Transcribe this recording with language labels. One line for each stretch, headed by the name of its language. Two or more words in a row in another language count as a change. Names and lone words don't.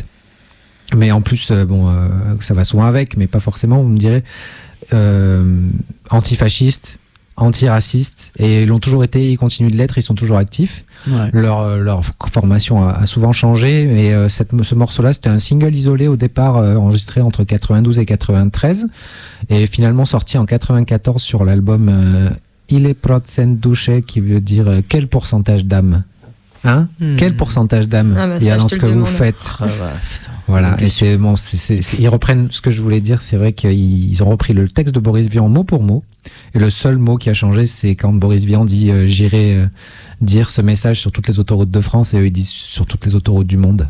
French: Mais en plus, ça va souvent avec, mais pas forcément, vous me direz, antifascistes, antiraciste, et ils l'ont toujours été, ils continuent de l'être, ils sont toujours actifs. Ouais. Leur formation a souvent changé, mais ce morceau-là, c'était un single isolé au départ, enregistré entre 92 et 93, et finalement sorti en 94 sur l'album Ile procent dusze, qui veut dire quel pourcentage d'âme. Hein Quel pourcentage d'âme il y a dans ce que vous faites. Voilà, et ils reprennent ce que je voulais dire. C'est vrai qu'ils ont repris le texte de Boris Vian mot pour mot. Et le seul mot qui a changé, c'est quand Boris Vian dit j'irai dire ce message sur toutes les autoroutes de France, et eux ils disent sur toutes les autoroutes du monde.